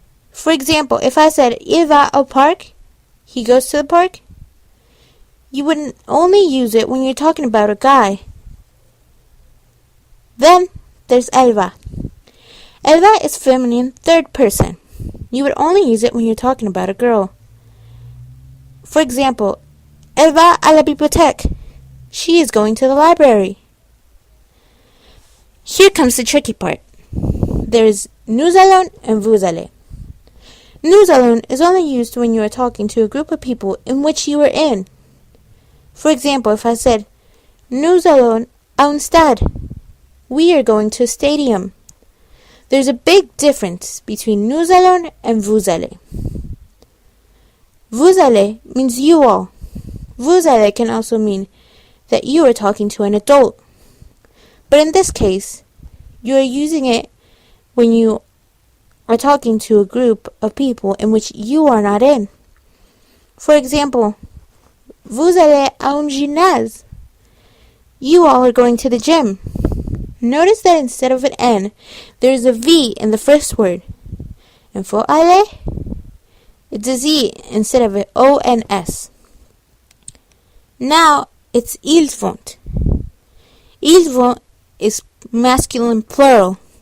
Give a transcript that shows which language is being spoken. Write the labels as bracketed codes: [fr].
[en] For example, if I said [fr] il va au parc, [en] he goes to the park, you wouldn't only use it when you're talking about a guy. Then there's elle va. Elle va is feminine third person. You would only use it when you're talking about a girl. [fr] For example, elle va à la bibliothèque. [en] She is going to the library. Here comes the tricky part. There is nous allons and vous allez. Nous allons is only used when you are talking to a group of people in which you are in. For example, if I said, [fr] nous allons à un stade, [en] we are going to a stadium. There's a big difference between nous allons and vous allez. Vous allez means you all. Vous allez can also mean that you are talking to an adult. But in this case, you are using it when you are talking to a group of people in which you are not in. [fr] For example, vous allez à un gymnase. [en] You all are going to the gym. Notice that instead of an N, there is a V in the first word. And for aller, it's a Z instead of an ONS. Now, it's ils vont. Ils vont is masculine plural.